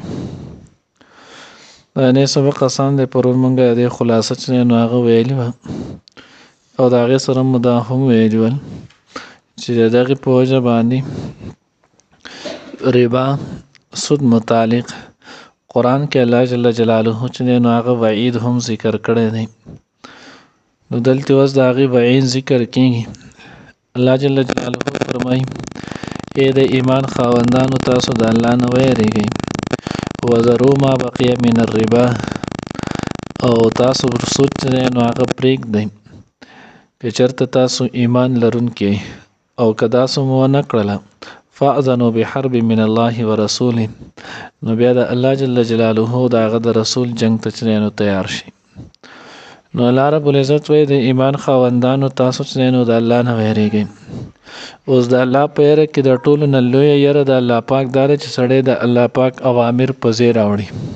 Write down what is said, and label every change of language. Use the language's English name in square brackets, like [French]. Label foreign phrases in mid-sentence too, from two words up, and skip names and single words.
[Pashto] دا نه سبق آسان دی پرون مونږه د خلاصه چې نو هغه ویلی و او دا هغې سره مو دا هم ویلي ول چې د دغې په وجه باندې ربا سود متعلق قرآن کې الله [Arabic] جل جلاله [Pashto] چې نو هغه وعید هم ذکر کړی دی. نو دلته اوس د هغې وعید ذکر کېږي. الله [Arabic] جل جلاله [Pashto] فرمایي ای د ایمان خاوندانو تاسو د الله نه ویریږئ [Arabic] وذروا ما بقي من الربا [Pashto] او تاسو سود چې نو هغه پرېږدئ که چېرته تاسو ایمان لرونکي او که داسې مو ونه کړله [Arabic] فاذنوا بحرب من الله ورسوله [Pashto] نو بیا د الله [Arabic] جل جلاله [Pashto] د هغه د رسول جنگ ته چې نو تیار شي. نو الله [Arabic] رب العزت [Pashto] وایي د ایمان خاوندانو تاسو چې نو د الله نه ویریږئ. اوس د الله په یره کې د ټولو نه لویه یره د الله پاک دا ده چې سړی د الله پاک اوامر په ځای راوړي.